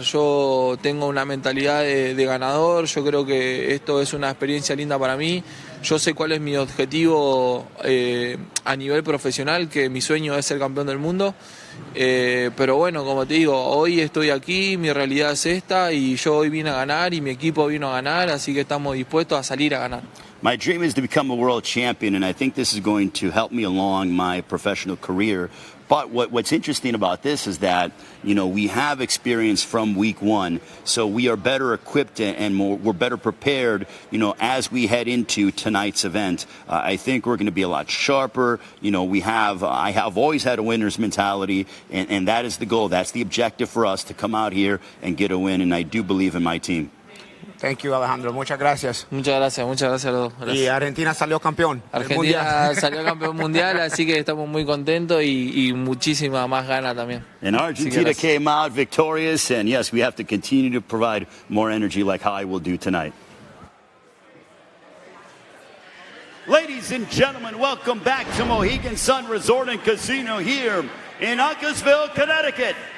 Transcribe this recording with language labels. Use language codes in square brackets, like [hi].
[es] Yo tengo una mentalidad de ganador, yo creo que esto es una experiencia linda para mí. Yo sé cuál es mi objetivo a nivel profesional, que mi sueño es ser campeón del mundo. Pero bueno, como te digo, hoy estoy aquí, mi realidad es esta y yo hoy vine a ganar y mi equipo vino a ganar, así que estamos dispuestos a salir a ganar. [en] My dream is to become a world champion, and I think this is going to help me along my professional career. But what's interesting about this is that, you know, we have experience from week one, so we are better equipped and we're better prepared, you know, as we head into tonight's event. I think we're going to be a lot sharper. You know, I have always had a winner's mentality, and that is the goal. That's the objective for us, to come out here and get a win, and I do believe in my team. Thank you, Alejandro. [es] Muchas gracias. Muchas gracias a los dos. Gracias. Y Argentina salió campeón. Argentina salió campeón mundial, así que estamos muy contentos y muchísima más gana también. [en] And Argentina came out victorious, and yes, we have to continue to provide more energy like how I will do tonight. Ladies and gentlemen, welcome back to Mohegan Sun Resort and Casino here in Uncasville, Connecticut.